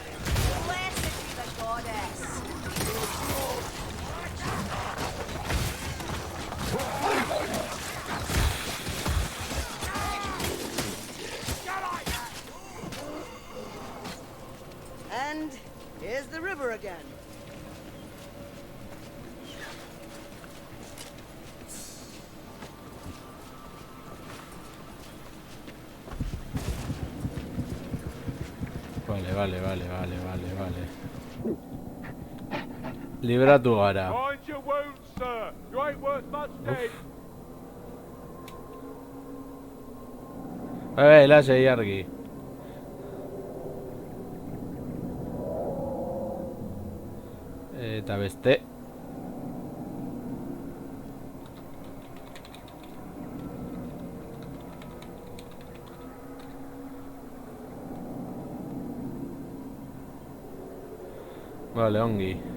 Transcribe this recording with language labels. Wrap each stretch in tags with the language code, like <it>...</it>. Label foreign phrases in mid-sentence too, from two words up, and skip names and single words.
<en>Blessed be the goddess. And here's the river again.</en> <eu>Vale. Libratu gara.</eu> <en>Mind your wounds, sir. You ain't worth much dead.</en> <eu>Lasai argi. Eta beste. Vale, ongi.</eu>